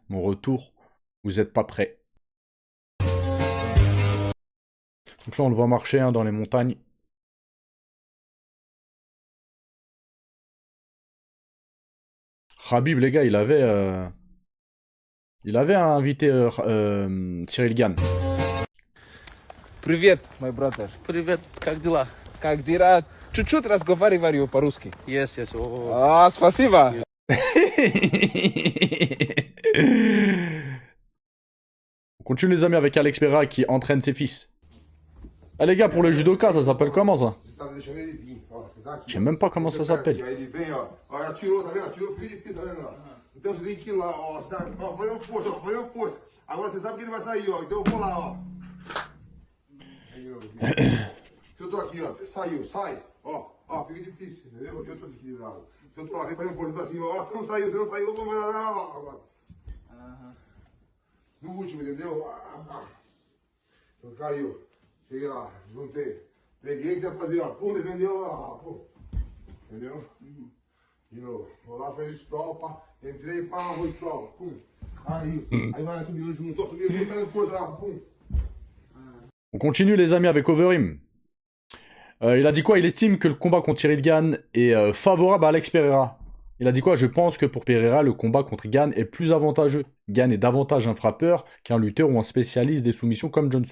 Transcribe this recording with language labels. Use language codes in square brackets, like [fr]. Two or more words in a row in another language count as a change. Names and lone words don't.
[fr] Mon retour, vous êtes pas prêts. Donc là, on le voit marcher hein, dans les montagnes. Khabib, les gars, il avait invité Cyril Gann. [ru] Привет, мой брат. Привет, как дела? Как дела? Чуть-чуть разговариваю по-русски. [en] Yes, yes. [ru] Спасибо. [fr] On continue les amis avec Alex Pereira qui entraîne ses fils. Ah les gars, pour le judoka, ça s'appelle comment ça? Je sais même pas comment ça s'appelle. [pt] Aí ele vem, ó. Ó, atirou, tá vendo? Atirou, fica difícil, tá vendo? Então você tem que ir lá, ó. Você tá, ó, fazendo força, ó, fazendo força. Agora você sabe que ele vai sair, ó. Então eu vou lá, ó. Aí, de novo, aqui. Se eu tô aqui, ó, você saiu, sai. Ó, fica difícil, entendeu? Eu tô desequilibrado. Então eu tô lá, vem fazendo força pra cima. Ó, você não saiu, eu vou lá, ó, agora. No último, entendeu? Então caiu. Cheguei lá, juntei. Peguei, que ia fazer, ó. Pum, defendeu, ó, pum. Entendeu? De novo. Vou lá, fez o sprawl, pá. Entrei, pá, vou sprawl, pum. Aí vai subindo junto, fazendo força lá, pum. [fr] On continue les amis avec Overeem. Il a dit quoi? Il estime que le combat contre Cyril Gann est favorable à Alex Pereira. Il a dit quoi? Je pense que pour Pereira, le combat contre Gann est plus avantageux. Gann est davantage un frappeur qu'un lutteur ou un spécialiste des soumissions comme Johnson.